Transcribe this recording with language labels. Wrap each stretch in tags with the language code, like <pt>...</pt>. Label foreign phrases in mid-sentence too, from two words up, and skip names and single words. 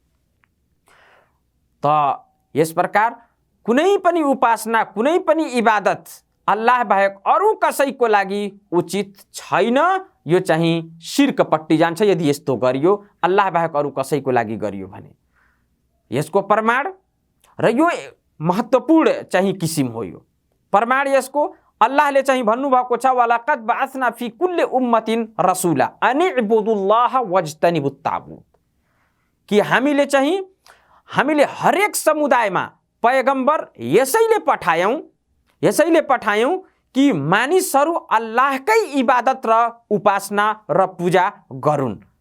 <ne>त यस प्रकार कुनै पनि उपासना, कुनै पनि इबादत अल्लाह बाहेक अरू कसैको लागि उचित छैन। यो चाहिँ शिर्कपट्टि जान्छ यदि यस्तो गरियो, अल्लाह बाहेक अरू कसैको लागि गरियो भने। यसको प्रमाण र यो महत्त्वपूर्ण चाहिँ किसिम हो। यो प्रमाण यसको अल्लाहले चाहिँ भन्नुभएको छ</ne> <ar>ولقد بعثنا في كل أمة رسولا أن اعبدوا الله واجتنبوا الطاغوت,</ar> <ne>कि हामीले हरेक समुदायमा पैगम्बर यसैले पठायौं कि मानिसहरू अल्लाहकै इबादत र उपासना र पूजा गरून्।</ne>